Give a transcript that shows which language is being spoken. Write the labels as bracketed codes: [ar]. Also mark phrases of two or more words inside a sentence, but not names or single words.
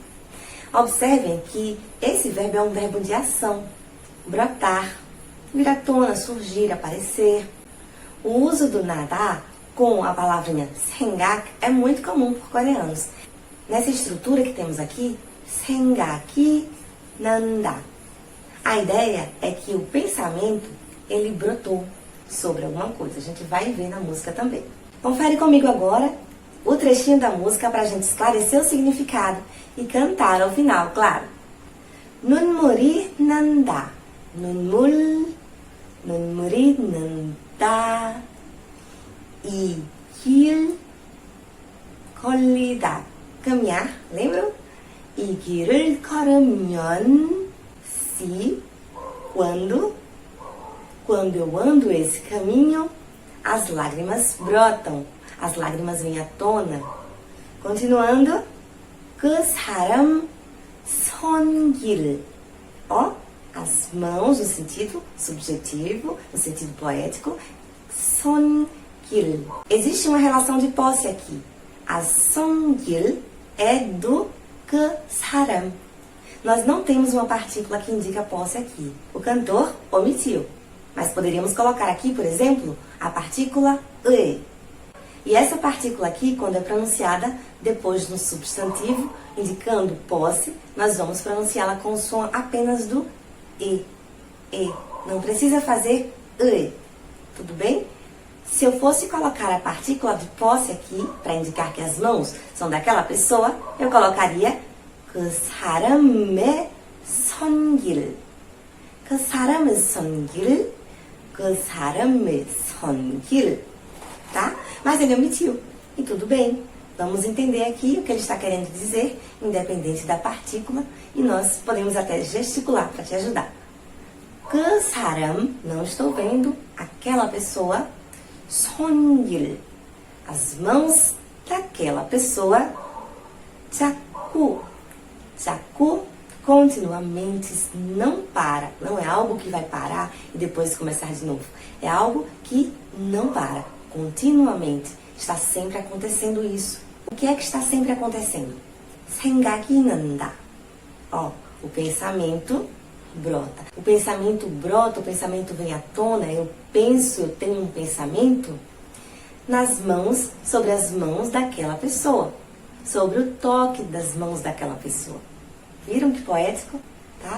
[pt] Observem que esse verbo é um verbo de ação. Brotar, vir à tona, surgir, aparecer. O uso do nadar com a palavrinha 생각 é muito comum por coreanos. Nessa estrutura que temos aqui, [ko] 생각이 난다. [pt] A ideia é que o pensamento, ele brotou sobre alguma coisa. A gente vai ver na música também. Confere comigo agora o trechinho da música para a gente esclarecer o significado e cantar ao final, claro. [ko] 눈물이 난다. 눈물이 난다. 이 길 걸리다. [pt] caminhar, lembram? [ko] 이 길을 걸으면 [pt] se, quando eu ando esse caminho, as lágrimas brotam, as lágrimas vêm à tona. Continuando, [ko] 그 사람 손길, [pt] ó, as mãos no sentido subjetivo, no sentido poético, 손길. Existe uma relação de posse aqui. A 손길 é do [ko] 그 사람. [pt] Nós não temos uma partícula que indica posse aqui. O cantor omitiu. Mas poderíamos colocar aqui, por exemplo, a partícula e. E essa partícula aqui, quando é pronunciada depois do substantivo, indicando posse, nós vamos pronunciá-la com o som apenas do e. E. Não precisa fazer e. Tudo bem? Se eu fosse colocar a partícula de posse aqui, para indicar que as mãos são daquela pessoa, eu colocaria [ko] 그 사람의 손길. 그 사람의 손길. 그 사람의 손길. [pt] Tá? Mas ele omitiu. E tudo bem. Vamos entender aqui o que ele está querendo dizer, independente da partícula, e nós podemos até gesticular para te ajudar. [ko] 그 사람, [pt] não estou vendo, aquela pessoa, 손길, as mãos daquela pessoa, [ko] 자꾸, 자꾸, [pt] continuamente, não para, não é algo que vai parar e depois começar de novo, é algo que não para, continuamente, está sempre acontecendo isso. O que é que está sempre acontecendo? [ko] 생각이 난다. [pt] Ó, o pensamento brota. O pensamento brota, o pensamento vem à tona, eu penso, eu tenho um pensamento nas mãos, sobre as mãos daquela pessoa, sobre o toque das mãos daquela pessoa. Viram que poético? Tá?